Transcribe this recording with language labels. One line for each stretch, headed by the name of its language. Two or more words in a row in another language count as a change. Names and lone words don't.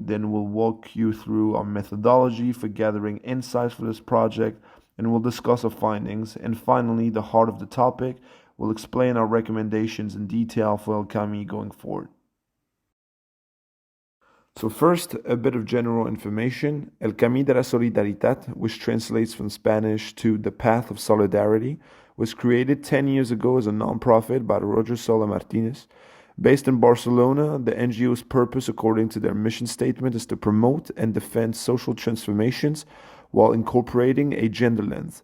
English: Then we'll walk you through our methodology for gathering insights for this project and we'll discuss our findings. And finally, the heart of the topic, we'll explain our recommendations in detail for El Cami going forward. So first, a bit of general information. El Camí de la Solidaridad, which translates from Spanish to the Path of Solidarity, was created 10 years ago as a nonprofit by Roger Sola Martinez. Based in Barcelona, the NGO's purpose, according to their mission statement, is to promote and defend social transformations while incorporating a gender lens.